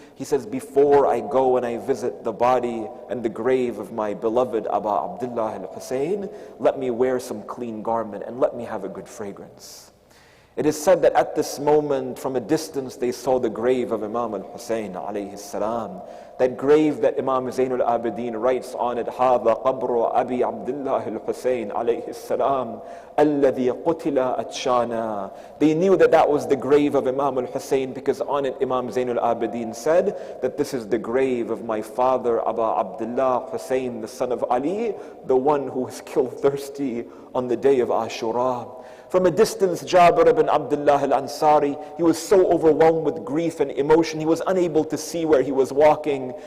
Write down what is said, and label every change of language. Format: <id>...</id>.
<en>He says, "Before I go and I visit the body and the grave of my beloved Abu Abdullah al-Hussein, let me wear some clean garment and let me have a good fragrance." It is said that at this moment, from a distance, they saw the grave of Imam al-Hussein alayhi salam. That grave that Imam Zainul Abidin writes on it,</en> <ar>هَذَا قَبْرُ أَبِي عَبْدِ اللَّهِ الْحُسَيْنِ عَلَيْهِ السَّلَامِ الَّذِي قُتِلَ أَتْشَانًا.</ar> <en>They knew that that was the grave of Imam al-Hussein because on it Imam Zainul Abidin said that this is the grave of my father Abu Abdullah Hussein, the son of Ali, the one who was killed thirsty on the day of Ashura. From a distance, Jabir ibn Abdullah al-Ansari, he was so overwhelmed with grief and emotion, he was unable to see where he was walking.</en>